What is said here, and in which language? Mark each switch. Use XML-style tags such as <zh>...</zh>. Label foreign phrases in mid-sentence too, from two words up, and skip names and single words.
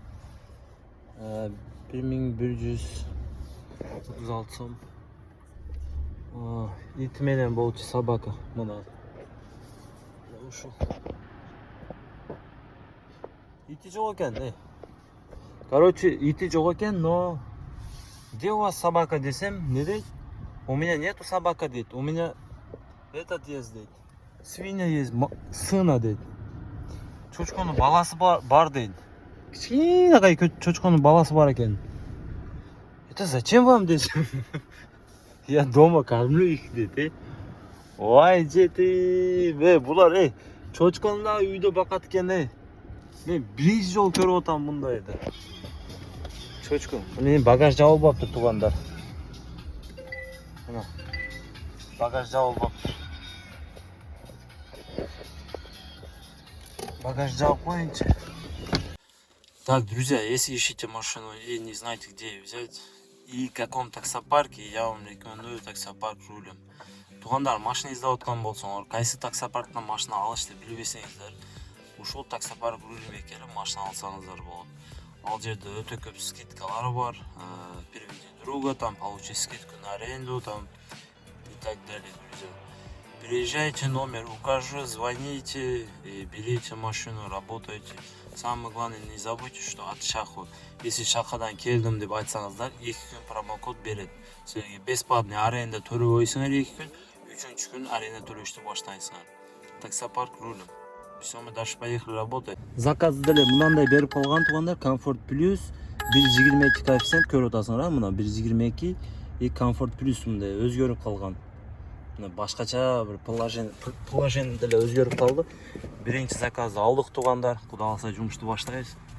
<ky>1136 сом. Ит менен болчу собака. Мына. Ушул. Ити жок экен, Короче, ити жок экен,</ky> <ru>но где у вас собака</ru> <ky>десем, не дейт?</ky> <ru>У меня нету собака дейт. У меня этот есть дейт. Свинья есть, сына дейт.</ru> <ky>Чочконун баласы бар дейт. Кичинекай чочконун баласы бар экен.</ky> <ru>Это зачем вам десем? Я дома кормлю их дейт.</ru> <ky>Ой, жети, булар, чочкону да үйдө бакат экен, Мен биринчи жолу көрүп атам мындайды. Чочко. Менин багаж жабылбаптыр туугандар. Мына. Багаж жабылбаптыр. Багаж жабып коеюнчу.</ky> <ru>Так, друзья, если ищете машину и не знаете, где ее взять, и в каком таксопарке, я вам рекомендую таксопарк Рулем.</ru> <ky>Туугандар, машина издеп аткан болсоңор, кайсы таксопарктан машина алышты билбесеңиздер, ушул таксопарк Рулемге келип машина алсаңыздар болот. Ал жерде өтө көп скидкалар бар.</ky> <ru>Переведи друга, там получи скидку на аренду, там и так далее, друзья. Приезжайте, номер укажу, звоните и берите машину, работайте. Самое главное, не забудьте, что от шаху, если</ru> <ky>шахадан келдим деп айтсаңыздар, 2 күн промокод берет. Силерге</ky> <ru>бесплатный аренда</ru> <ky>төлөп койсоңор 2 күн, 3-чү күн аренда төлөштү баштайсыңар. Таксопарк Рулем.</ky> <ru>Все, мы дальше поехали работать.</ru> <ky>Заказды деле мынандай берип калган туугандар, Comfort Plus 1.22 коэффициент көрүп атасыңар, мына 1.22 и Comfort Plus мындай өзгөрүп калган. Мына башкача бир положение деле өзгөрүп калды. Биринчи заказды алдык туугандар, кудай калса жумушту баштайбыз.</ky>